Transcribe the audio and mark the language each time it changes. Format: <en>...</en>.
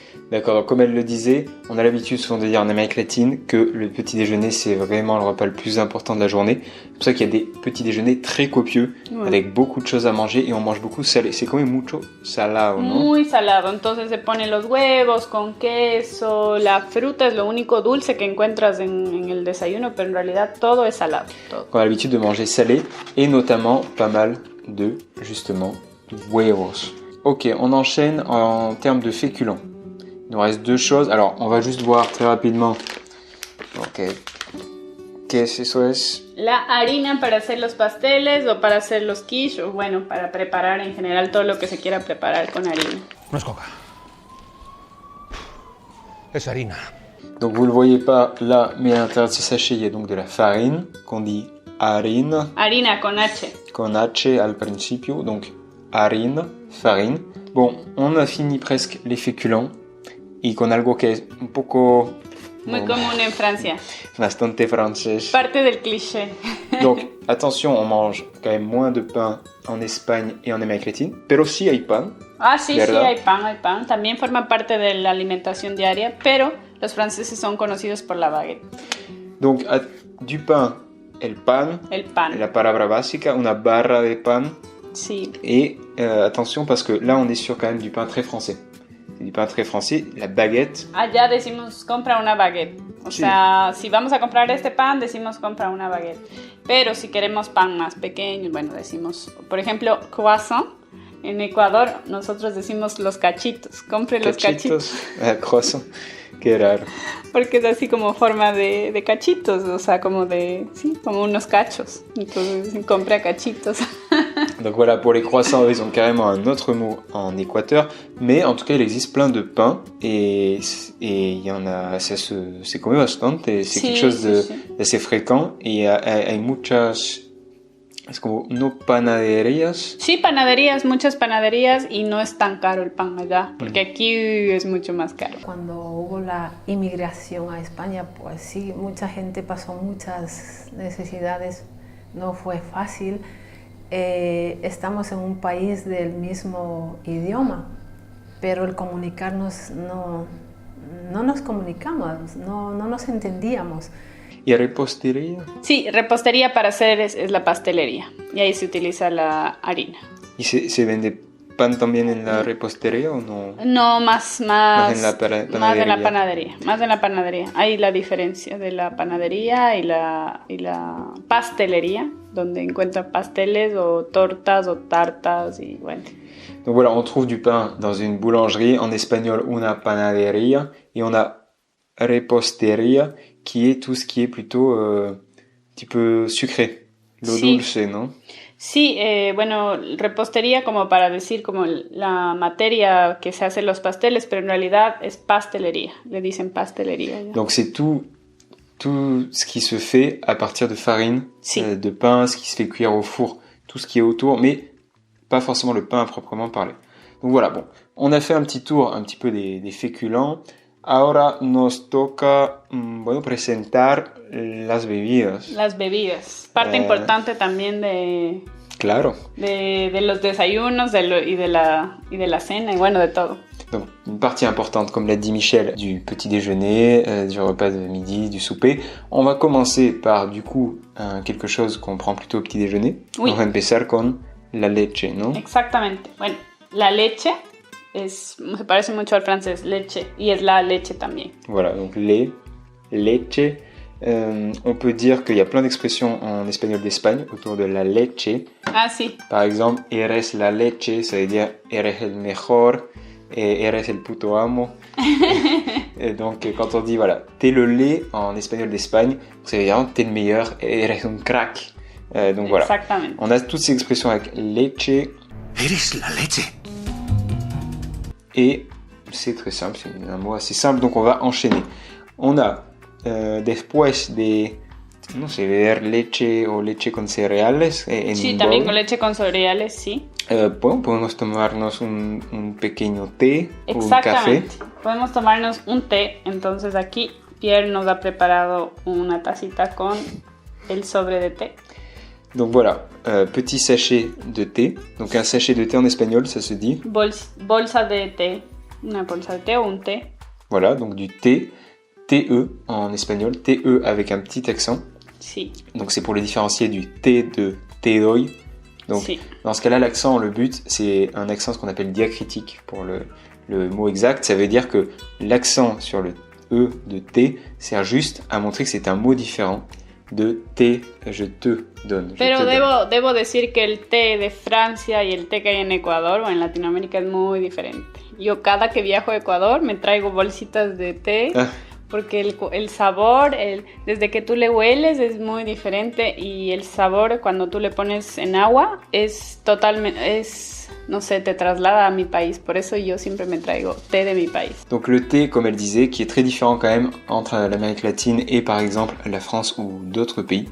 <fr>D'accord, comme elle le disait, on a l'habitude souvent de dire en Amérique latine que le petit déjeuner c'est vraiment le repas le plus important de la journée. C'est pour ça qu'il y a des petits déjeuners très copieux, avec beaucoup de choses à manger et on mange beaucoup salé. C'est comme</fr> <es>mucho salado, ¿no? Muy salado, entonces se ponen los huevos con queso, la fruta es lo único dulce que encuentras en el desayuno, pero en realidad todo es salado. Todo.</es> <fr>On a l'habitude de manger salé et notamment pas mal de, justement, huevos. Ok, on enchaîne en termes de féculents. Il nous reste deux choses. Alors, on va juste voir très rapidement.</fr> <es>Ok. ¿Qué es eso? Es La harina para hacer los pasteles o para hacer los quiche, o bueno, para preparar en general todo lo que se quiera preparar con harina. No es coca. Es harina.</es> <fr>Donc, vous ne le voyez pas là, mais à l'intérieur de ce sachet, il y a donc de la farine, qu'on dit harina,</fr> <es>Harina con H. con H al principio.</es> <fr>Donc,</fr> <es>harina, farine.</es> <fr>Bon, on a fini presque les féculents.</fr> <es>Y con algo que es un poco... Muy común en Francia. Bastante francés. Parte del cliché.</es> <fr>Donc, attention, on mange quand même moins de pain en Espagne et en Amérique latine.</fr> <es>Pero sí hay pan. Ah, sí, ¿verdad? sí, hay pan. También forma parte de la alimentación diaria, pero los franceses son conocidos por la baguette.</es> <fr>Donc, du pain, el pan.</fr> <es>El pan. La palabra básica, una barra de pan. Sí.</es> <fr>Et attention, parce que là, on est sur quand même du pain très français. C'est du pain très français, la baguette.</fr> <es>Allá decimos compra una baguette. O Sí. sea, si vamos a comprar este pan, decimos compra una baguette. Pero si queremos pan más pequeño, bueno, decimos, por ejemplo, croissant. En Ecuador nosotros decimos los cachitos. Compre los cachitos. Croissant. Qué raro. Porque es así como forma de cachitos. O sea, como de, sí, como unos cachos. Entonces, compra cachitos.</es> <fr>Donc voilà, pour les croissants, ils ont carrément un autre mot en Équateur, mais en tout cas, il existe plein de pains et il y en a, c'est</fr> <es>come bastante,</es> <fr>c'est</fr> <es>Sí,</es> <fr>quelque chose</fr> <es>sí.</es> <fr>d'assez fréquent et</fr> <es>hay muchas, es como no panaderías. Sí, panaderías, muchas panaderías y no es tan caro el pan allá, porque aquí es mucho más caro. Cuando hubo la inmigración a España, pues sí, mucha gente pasó muchas necesidades, no fue fácil. Estamos en un país del mismo idioma, pero el comunicarnos no nos comunicamos, no nos entendíamos. ¿Y repostería? Sí, repostería para hacer es la pastelería y ahí se utiliza la harina. ¿Y se vende pan también en la repostería o no? No, más en la más en la panadería, más en la panadería. Hay la diferencia de la panadería y la pastelería, donde encuentran pasteles o tortas o tartas y bueno.</es> <fr>Donc voilà, on trouve du pain dans une boulangerie, en espagnol</fr> <es>una panadería,</es> <fr>et on a repostería, qui est tout ce qui est plutôt un petit peu sucré,</fr> <es>lo Sí. dulce, ¿no? Sí, bueno, repostería como para decir como la materia que se hace los pasteles, pero en realidad es pastelería, le dicen pastelería. ¿Ya?</es> <fr>Donc c'est tout ce qui se fait à partir de farine,</fr> <es>Si.</es> <fr>de pain, ce qui se fait cuire au four, tout ce qui est autour, mais pas forcément le pain à proprement parler. Donc voilà, bon, on a fait un petit tour un petit peu des féculents.</fr> <es>Ahora nos toca, bueno, presentar las bebidas. Las bebidas, parte importante también de Claro. de los desayunos y de la cena y bueno, de todo.</es> <fr>Donc, une partie importante, comme l'a dit Michel, du petit déjeuner, du repas de midi, du souper. On va commencer par, du coup, quelque chose qu'on prend plutôt au petit déjeuner. Oui. On va</fr> <es>empezar con la leche, ¿no? Exactamente. Bueno, la leche se parece mucho al francés, leche, y es la leche también.</es> <fr>Voilà, donc lait, leche. On peut dire qu'il y a plein d'expressions en espagnol d'Espagne autour de la leche.</fr> <es>Ah, sí.</es> <fr>Par exemple,</fr> <es>eres la leche,</es> <fr>ça veut dire</fr> <es>eres el mejor,</es> <fr>et</fr> <es>eres el puto amo.</es> <fr>Et donc, quand on dit, voilà, t'es le lait en espagnol d'Espagne, ça veut dire t'es le meilleur,</fr> <es>eres un crack.</es> <fr>Donc voilà.</fr> <es>Exactamente.</es> <fr>On a toutes ces expressions avec leche</fr> <es>Eres la leche.</es> <fr>et c'est très simple, c'est un mot assez simple, donc on va enchaîner. On a</fr> <es>después de, no sé, beber leche o leche con cereales en Sí, un también bowl, con leche con cereales, sí. podemos tomarnos un pequeño té o un café. Exactamente. Podemos tomarnos un té. Entonces aquí Pierre nos ha preparado una tacita con el sobre de té.</es> <fr>Donc voilà, petit sachet de thé. Donc un sachet de thé en espagnol, ça se dit.</fr> <es>Bolsa de té. Una bolsa de té o un té.</es> <fr>Voilà, donc du thé, TE en espagnol, TE avec un petit accent.</fr> <es>Sí,</es> <fr>Donc c'est pour le différencier du thé de te doy. Donc</fr> <es>sí.</es> <fr>dans ce cas-là, l'accent, le but, c'est un accent ce qu'on appelle diacritique pour le mot exact. Ça veut dire que l'accent sur le E de thé sert juste à montrer que c'est un mot différent de té, je te donne.</fr> <es>Pero debo decir que el té de Francia y el té que hay en Ecuador o en Latinoamérica es muy diferente. Yo cada que viajo a Ecuador me traigo bolsitas de té Ah. porque el sabor, desde que tú le hueles es muy diferente y el sabor cuando tú le pones en agua es totalmente, no sé, te traslada a mi país. Por eso yo siempre me traigo té de mi país.</es> <fr>Donc le thé, comme elle disait, qui est très différent quand même entre l'Amérique latine et par exemple la France ou d'autres pays.</fr>